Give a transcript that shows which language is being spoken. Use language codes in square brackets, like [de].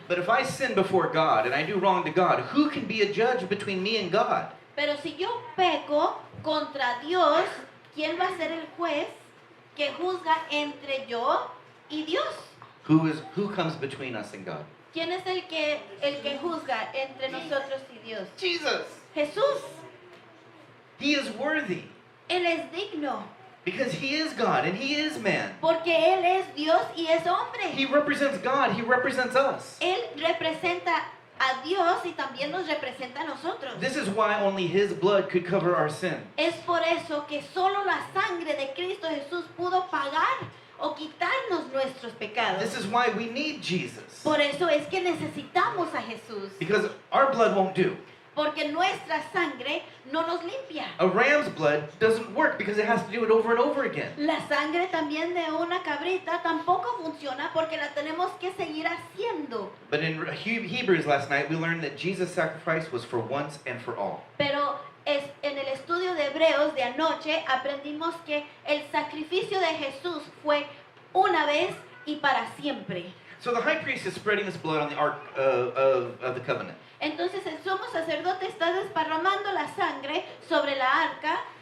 [en] But if I sin before God and I do wrong to God, who can be a judge between me and God? [es] Pero si yo peco contra Dios, ¿quién va a ser el juez que juzga entre yo y Dios? [en] Who comes between us and God? [es] ¿Quién es el que juzga entre nosotros y Dios? [en] Jesus. [es] Jesús. [en] He is worthy [es] Él es digno [en] because he is God and he is man. [es] porque Él es Dios y es hombre. [en] He represents God. He represents us. [es] Él representa a Dios y también nos representa a nosotros. [en] This is why only his blood could cover our sin. [es] Es por eso que solo la sangre de Cristo Jesús pudo pagar o quitarnos nuestros pecados. [en] This is why we need Jesus. [es] Por eso es que necesitamos a Jesús, [en] Because our blood won't do. [es] porque nuestra sangre no nos limpia. [en] A ram's blood doesn't work because it has to do it over and over again. [es] La sangre también de una cabrita tampoco funciona porque la tenemos que seguir haciendo. [en] But in Hebrews last night, we learned that Jesus' sacrifice was for once and for all. [es] Pero en el estudio de Hebreos de anoche aprendimos que el sacrificio de Jesús fue una vez y para siempre. [en] So the high priest is spreading his blood on the ark of the covenant. [es] Entonces el sumo sacerdote está desparramando la sangre sobre la arca.